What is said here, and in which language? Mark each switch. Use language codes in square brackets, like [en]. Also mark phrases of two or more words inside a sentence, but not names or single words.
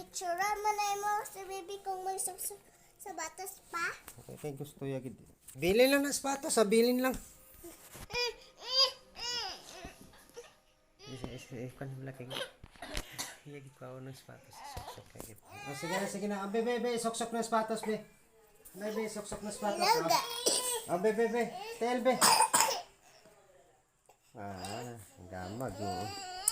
[hil] Picture mo na mo si baby kung may saksak sapatos pa. Okay, gusto ya gid. Bilin lang ng sapatos, ah. Bilin lang. Kan laki. Iya gid ko ng sapatos. Soksok kay gid. Oh, sige na. Be, soksok na sapatos, be. Be, soksok na sapatos. Oh, be. Tel, be. Ah, gamag mo.